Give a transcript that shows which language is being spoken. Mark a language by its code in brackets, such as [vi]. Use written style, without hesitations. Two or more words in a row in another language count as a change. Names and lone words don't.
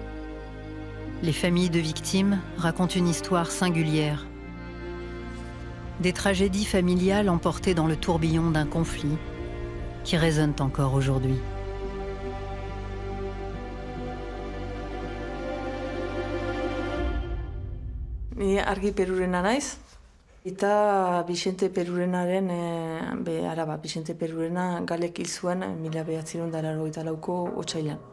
[fr] Les familles de victimes racontent une histoire singulière. Des tragédies familiales emportées dans le tourbillon d'un conflit qui résonnent encore aujourd'hui. [eu] Ni Argi Perurena naiz, eta Vicente Perurenaren, araba, Vicente Perurena galek hil zuen 1984ko otsailean.